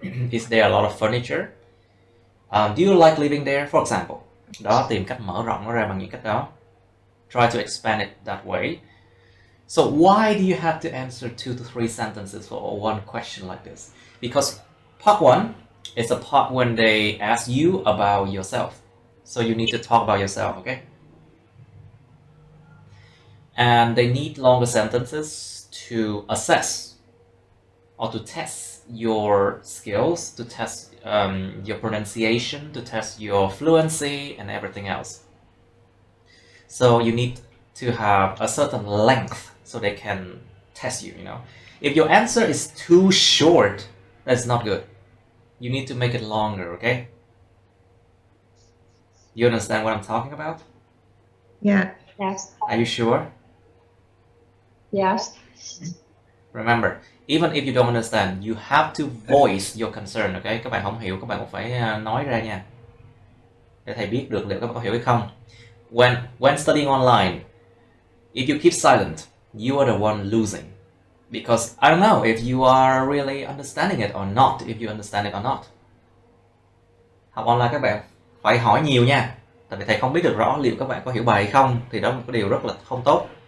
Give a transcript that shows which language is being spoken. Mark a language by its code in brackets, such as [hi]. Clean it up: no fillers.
[en] Is there a lot of furniture? Do you like living there, for example? [vi] Đó, tìm cách mở rộng nó ra bằng những cách đó. [en] Try to expand it that way. So why do you have to answer 2 to 3 sentences for one question like this? Because part 1 is a part when they ask you about yourself. So you need to talk about yourself, okay? And they need longer sentences to assess or to test your skills, to test your pronunciation, to test your fluency and everything else. So you need to have a certain length so they can test you, you know. If your answer is too short, that's not good. You need to make it longer, okay? You understand what I'm talking about? Yeah. Yes. Are you sure? Yes. Remember, even if you don't understand, you have to voice your concern, okay? [vi] Các bạn không hiểu, các bạn cũng phải nói ra nha. Để thầy biết được liệu các bạn có hiểu hay không. [en] When studying online, if you keep silent, you are the one losing. Because I don't know if you are really understanding it or not, if you understand it or not. [vi] Học online các bạn phải hỏi nhiều nha. Tại vì thầy không biết được rõ liệu các bạn có hiểu bài hay không, thì đó là một cái điều rất là không tốt.